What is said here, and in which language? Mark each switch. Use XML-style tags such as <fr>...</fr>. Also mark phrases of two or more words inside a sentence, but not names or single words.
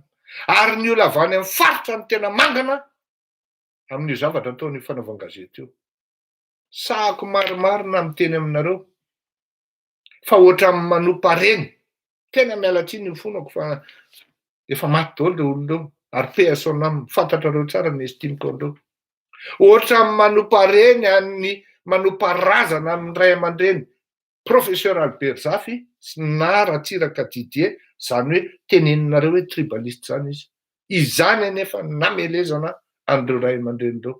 <mg>Ary ny olona avy any amin'ny faritra ny tena mangana amin'io zavatra ataon'io fanaovan-gazety io. Sahako marimarina miteny aminareo fa ohatran'ny manompa reny. Tena miala tsiny io fonako fa efa maty daholo le olona eo ary</mg> <fr>paix à son âme,</fr> <mg>fantatrareo tsara ny estimeko andreo. Ohatran'ny manompa reny any manompa razana amin'ny ray aman-dreny professeur Albert Zafy na Ratsiraka Didier, zany hoe teneninareo hoe tribaliste zany izy. Izany anefa namelezana andreo ray aman-dreny reo.</mg>